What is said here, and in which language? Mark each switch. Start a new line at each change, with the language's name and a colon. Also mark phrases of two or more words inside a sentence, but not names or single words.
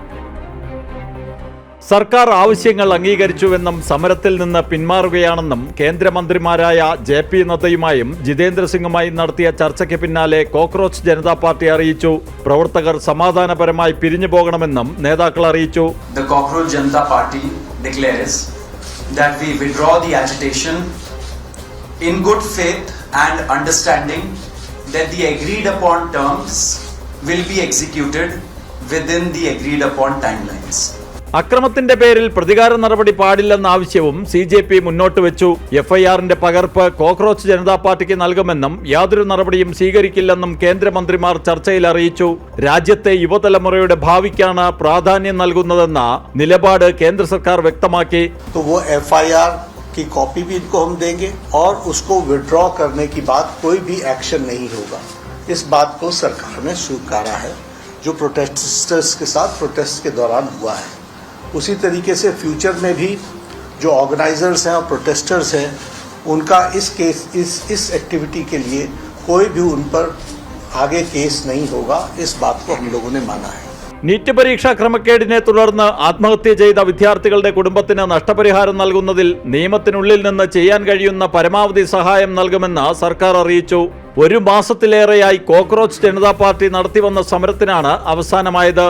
Malayalam: സർക്കാർ ആവശ്യങ്ങൾ അംഗീകരിച്ചുവെന്നും സമരത്തിൽ നിന്ന് പിന്മാറുകയാണെന്നും കേന്ദ്രമന്ത്രിമാരായ JP നദ്ദയുമായും ജിതേന്ദ്ര സിംഗുമായും നടത്തിയ ചർച്ചയ്ക്ക് പിന്നാലെ കോക്രോച്ച് ജനതാ പാർട്ടി അറിയിച്ചു. പ്രവർത്തകർ സമാധാനപരമായി പിരിഞ്ഞു പോകണമെന്നും നേതാക്കൾ അറിയിച്ചു.
English: The Cockroach Janata Party declares that we withdraw the agitation in good faith and understanding that the agreed upon terms will be executed within the agreed upon timelines.
Malayalam: അക്രമത്തിന്റെ പേരിൽ പ്രതികാര നടപടി പാടില്ലെന്ന ആവശ്യവും CJP മുന്നോട്ട് വെച്ചു. FIRന്റെ പകർപ്പ് കോക്രോച്ച് ജനതാ പാർട്ടിക്ക് നൽകുമെന്നും യാതൊരു നടപടിയും സ്വീകരിക്കില്ലെന്നും കേന്ദ്രമന്ത്രിമാർ ചർച്ചയിൽ അറിയിച്ചു. രാജ്യത്തെ യുവതലമുറയുടെ ഭാവിക്കാണ് പ്രാധാന്യം നൽകുന്നതെന്ന നിലപാട് കേന്ദ്ര സർക്കാർ വ്യക്തമാക്കി.
Hindi: FIR की कॉपी भी इनको हम देंगे और उसको विड्रॉ करने की बात कोई भी एक्शन नहीं होगा. इस बात को सरकार ने स्वीकारा है जो प्रोटेस्टर्स के साथ प्रोटेस्ट के दौरान हुआ है. उसी तरीके से फ्यूचर में भी जो ऑर्गेनाइजर्स हैं और प्रोटेस्टर्स हैं उनका इस एक्टिविटी के लिए कोई भी उन पर आगे केस नहीं होगा. इस बात को हम लोगों ने माना है.
Malayalam: നീറ്റ് പരീക്ഷാ ക്രമക്കേടിനെ തുടർന്ന് ആത്മഹത്യ ചെയ്ത വിദ്യാർത്ഥികളുടെ കുടുംബത്തിന് നഷ്ടപരിഹാരം നൽകുന്നതിൽ നിയമത്തിനുള്ളിൽ നിന്ന് ചെയ്യാൻ കഴിയുന്ന പരമാവധി സഹായം നൽകുമെന്ന് സർക്കാർ അറിയിച്ചു. 1 മാസത്തിലേറെയായി കോക്രോച്ച് ജനതാ പാർട്ടി നടത്തിവന്ന സമരത്തിനാണ് അവസാനമായത്.